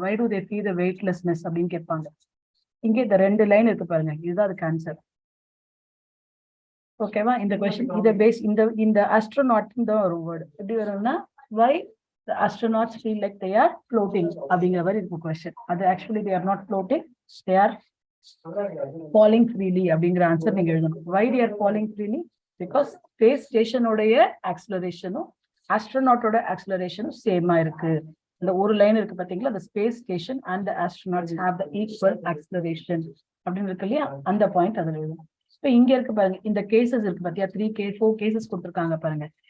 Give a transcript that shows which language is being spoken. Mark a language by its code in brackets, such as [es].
[en] why do they feel the weightlessness [ta] அப்படின்னு கேட்பாங்க. இங்கே இந்த 2 லைன் இருக்கு பாருங்க, இதுதான் அதுக்கு ஆன்சர். ஓகேவா? இந்த கொஸ்டின் இதை பேஸ் இந்த astronaut தான் ஒரு வேர்டு எப்படி வரும்னா [en] why the astronauts feel like they are floating [ta] அப்படிங்கிற மாதிரி இருக்கும் கொஸ்டின். [en] அது actually they are not floating, they are falling freely [ta] அப்படிங்கிற ஆன்சர் நீங்க எழுதணும். [en] why they are falling freely? [ta] because space ஸ்டேஷனோடைய ஆக்சிலரேஷனும் ஆஸ்ட்ரோநாட்டோட ஆக்சிலரேஷனும் சேமா இருக்கு. இந்த ஒரு லைன் இருக்கு பாத்தீங்களா, [en] the space station and the astronauts have the equal acceleration [ta] அப்படின்னு இருக்கு இல்லையா, அந்த பாயிண்ட் அதுல எழுதணும். இப்போ இங்க இருக்கு பாருங்க, இந்த கேசஸ் இருக்கு பாத்தியா, 4 கேசஸ் கொடுத்துருக்காங்க பாருங்க.